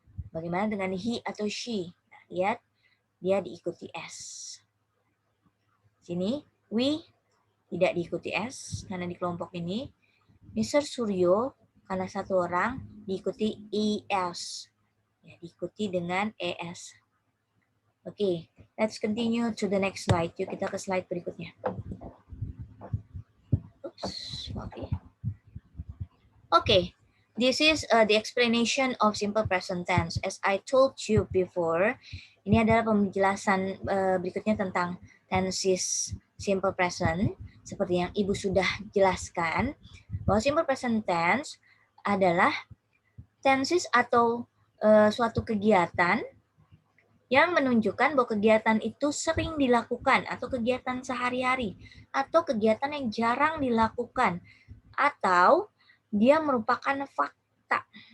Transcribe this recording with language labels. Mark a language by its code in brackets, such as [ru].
[id] Bagaimana dengan he atau she? Nah, lihat, dia diikuti s. Sini, we tidak diikuti S karena di kelompok ini. Mr. Suryo karena satu orang diikuti ES. Ya, diikuti dengan ES. [en] Oke, let's continue to the next slide. [id] Yuk kita ke slide berikutnya. [en] Oops, okay, this is the explanation of simple present tense. As I told you before, [id] ini adalah penjelasan berikutnya tentang tenses simple present. Seperti yang Ibu sudah jelaskan, bahwa simple present tense adalah tenses atau suatu kegiatan yang menunjukkan bahwa kegiatan itu sering dilakukan atau kegiatan sehari-hari atau kegiatan yang jarang dilakukan atau dia merupakan fakta.